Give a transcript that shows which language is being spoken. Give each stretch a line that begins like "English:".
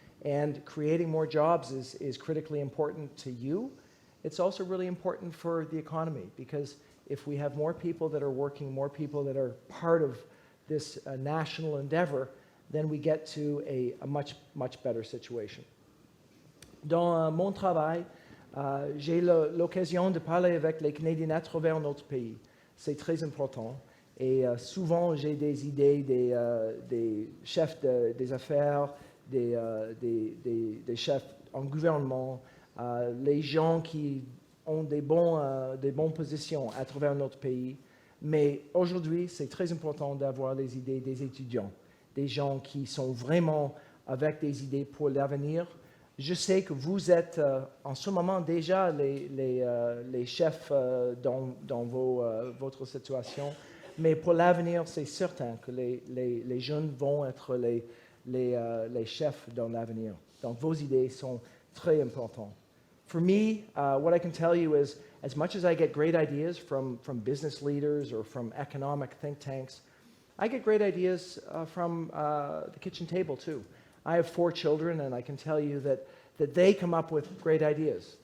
English: And creating more jobs is critically important to you. It's also really important for the economy, because if we have more people that are working, more people that are part of this national endeavor, then we get to a much, much better situation.
French: Dans mon travail, j'ai l'occasion de parler avec les Canadiens à travers notre pays. C'est très important. Et souvent, j'ai des idées des chefs des affaires, des chefs en gouvernement, les gens qui ont des bonnes positions à travers notre pays. Mais aujourd'hui, c'est très important d'avoir les idées des étudiants, des gens qui sont vraiment avec des idées pour l'avenir. Je sais que vous êtes en ce moment déjà les chefs dans votre situation, mais pour l'avenir, c'est certain que les jeunes vont être les chefs dans l'avenir. Donc vos idées sont très importantes.
English: For me, what I can tell you is, as much as I get great ideas from business leaders or from economic think tanks, I get great ideas from the kitchen table too. I have 4 children, and I can tell you that they come up with great ideas.